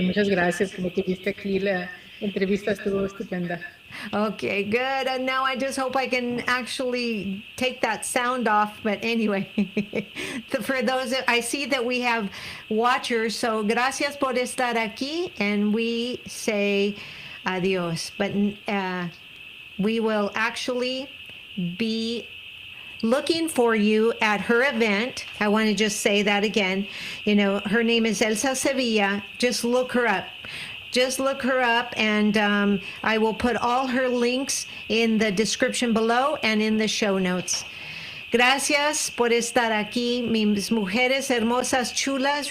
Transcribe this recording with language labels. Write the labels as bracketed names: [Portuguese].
[Spanish] Muchas gracias por que tuviste aquí. La entrevista estuvo estupenda. [English] Okay, good. And now I just hope I can actually take that sound off. But anyway, for those, I see that we have watchers. [Spanish] So gracias por estar aquí. [English] And we say adios. But we will actually be looking for you at her event. I want to just say that again. Her name is Elsa Sevilla. Just look her up. Just look her up, and I will put all her links in the description below and in the show notes. [Spanish] Gracias por estar aquí, mis mujeres hermosas, chulas.